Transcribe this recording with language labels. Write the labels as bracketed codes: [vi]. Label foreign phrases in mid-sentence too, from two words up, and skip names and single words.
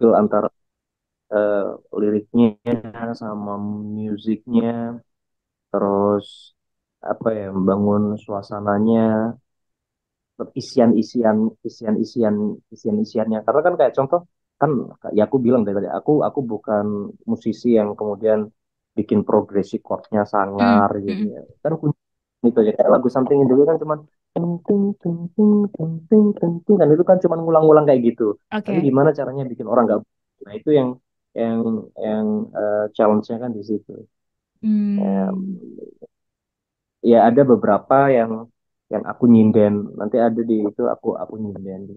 [id] feel antara eh, liriknya sama musiknya, terus apa ya, membangun suasananya, isian-isiannya. Karena kan kayak contoh kan, ya aku bilang dari tadi, aku bukan musisi yang kemudian bikin progresi chordnya Hmm. sangar gitu Mm-mm. ya. Kan itu aja kayak lagu Something in the Way kan cuman ting ting ting ting ting ting ting ting, kan itu kan cuman ngulang-ngulang kayak gitu. Tapi Oke. gimana caranya bikin orang nggak, nah itu yang yang challenge-nya kan di situ. Ya, Hmm. ya ada beberapa yang aku nyinden, nanti ada di itu aku nyinden gitu,